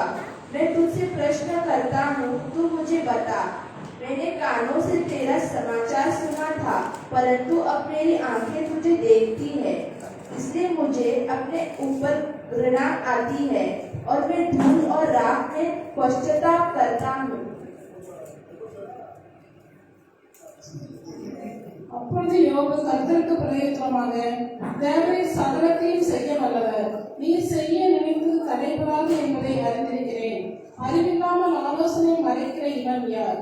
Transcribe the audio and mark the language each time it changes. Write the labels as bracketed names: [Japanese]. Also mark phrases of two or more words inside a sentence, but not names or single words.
[Hindi] मैं तुझसे प्रश्न करता हूँ, तू मुझे बता। मैंने कानों से तेरा समाचार सुना था, परंतु अब मेरी आंखें तुझे देखती है, इसलिए मुझे अपने ऊपर घृणा आती है और मैं धूल और राख में पश्चाताप करता हूँ। [Tamil] அப்பொழுது யோபு கர்த்தருக்கு பிரயுத்தரமாக, தேவரீர் சகலத்தையும் செய்ய வல்லவர், நீர் செய்ய நினைத்தது தடைபடாது என்பதை அறிந்திருக்கிறேன். அறிவில்லாமல் ஆலோசனை மறைக்கிற இவன் யார்?